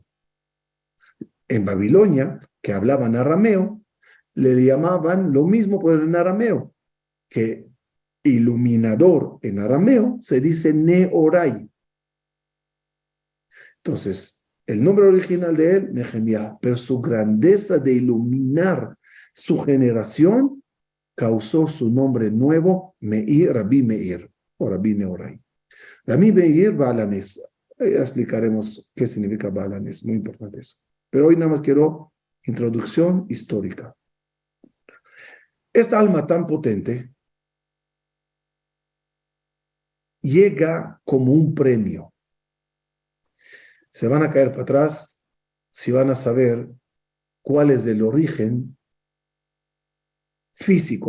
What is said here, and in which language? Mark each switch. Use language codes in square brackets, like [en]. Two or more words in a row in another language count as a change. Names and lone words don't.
[es] En Babilonia, que hablaban arameo, le llamaban lo mismo pero en arameo, que iluminador en arameo se dice Neorai. Entonces, el nombre original de él, Nehemías, pero su grandeza de iluminar su generación causó su nombre nuevo, Meir, Rabbi Meir, o Rabbi Neorai. Rabbi Meir Balanes. Ya explicaremos qué significa Balanes, muy importante eso. Pero hoy nada más quiero introducción histórica. Esta alma tan potente llega como un premio. Se van a caer para atrás si van a saber cuál es el origen físico.